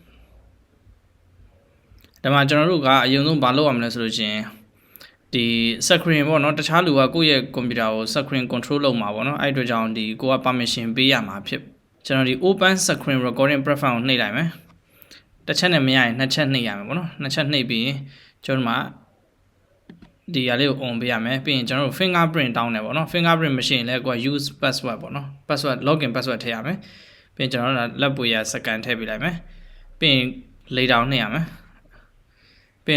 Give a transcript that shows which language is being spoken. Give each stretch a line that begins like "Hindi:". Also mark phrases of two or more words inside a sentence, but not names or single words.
Burmese: ဒါမှကျွန်တော်တို့ကအရင်ဆုံးဘာလုပ်ရမလဲဆိုလို့ရှိရင်ဒီ screen ပေါ့နော်တခြားလူကကိုယ့်ရဲ့ computer ကို
English: screen control
Burmese: လုပ်မှာပေါ့နော်အဲ့အတွက်ကြောင့်ဒီကိုက permission ပေးရမှာဖြစ်ကျွန်တော်ဒီ
English: open screen recording platform
Burmese: ကိုနှိပ်လိုက်မယ်တစ်ချက်နဲ့မရရင်နှစ်ချက်နှိပ်ရမယ်ပေါ့နော်နှစ်ချက်နှိပ်ပြီးရင်ကျွန် တော်တို့ဒီအရာလေးကို on ပေးရမယ်ပြီးရင်ကျွန်တော်တို့ fingerprint တောင်းတယ်ပေါ့နော် fingerprint မရှိရင်လည်းကိုက
English: use password
Burmese: ပေါ့နော်
English: password login password
Burmese: ထည့်ရမယ်ပြီးရင်ကျွန်တော်တို့လက်ပွေရ scan ထည့်ပေးလိုက်မယ်ပြီးရင် later နှိပ်ရမယ်ပြီးရင်